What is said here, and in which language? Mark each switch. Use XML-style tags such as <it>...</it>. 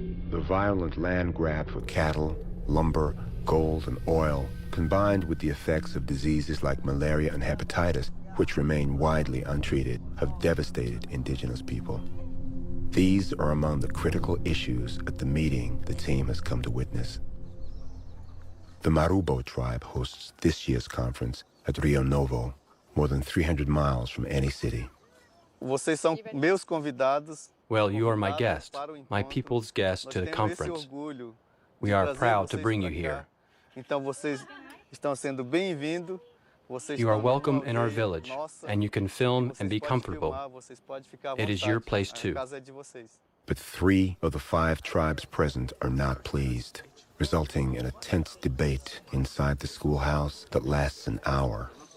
<en>The violent land grab for cattle, lumber, gold, and oil, combined with the effects of diseases like malaria and hepatitis, which remain widely untreated, have devastated indigenous people. These are among the critical issues at the meeting the team has come to witness. The Marubo tribe hosts this year's conference at Rio Novo, more than 300 miles from any city.</en> <pt>Vocês são meus convidados.</pt> <en>Well, you are my guest, my people's guest to the conference. We are proud to bring you here.</en> <pt>Então vocês estão sendo bem-vindos.</pt> <en>You are welcome in our village, and you can film and be comfortable. It is your place too. But 3 of the 5 tribes present are not pleased, resulting in a tense debate inside the schoolhouse that lasts an hour.</en>